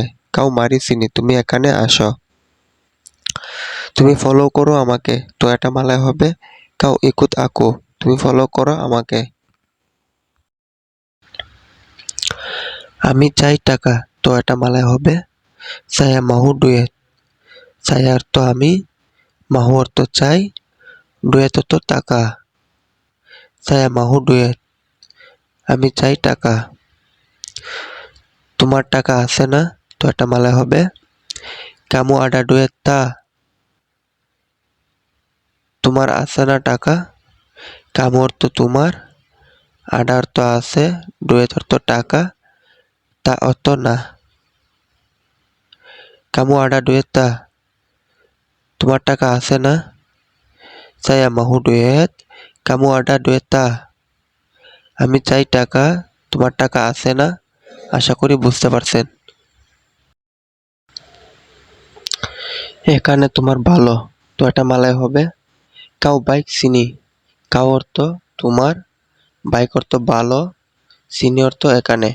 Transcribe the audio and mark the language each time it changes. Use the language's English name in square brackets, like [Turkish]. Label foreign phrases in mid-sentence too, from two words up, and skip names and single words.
[Malay] kau mari sini, [Bangla] তুমি এখানে আসো। তুমি ফলো করো আমাকে, তো এটা মালায় হবে [Malay] kau ikut aku, [Bangla] তুমি ফলো করো আমাকে। আমি চাই টাকা, তো এটা মালায় হবে [Malay] saya mau duit। [Bangla] saya অর্থ আমি, মাহু অর্থ চাই, duit অর্থ টাকা। [Malay] saya mau duit, [Bangla] আমি চাই টাকা। তোমার টাকা আছে না, তো এটা মালায় হবে [Malay] kamu ada duit ta। [Bangla] তোমার আছে না টাকা, কামু অর্থ তোমার, আডা অর্থ আছে, ডুয়েট অর্থ টাকা, তা অর্থ না। [Malay] kamu ada duit ta, [Bangla] তোমার টাকা আছে না। [Malay] saya mau duit, kamu ada duit ta, [Bangla] আমি চাই টাকা, তোমার টাকা আছে না। আশা করি বুঝতে পারছেন। এখানে তোমার ভালো, তো এটা মালায় হবে [Malay] kau baik sini. [Bangla] কাউ অর্থ তোমার, বাইক অর্থ ভালো, চিনি অর্থ এখানে।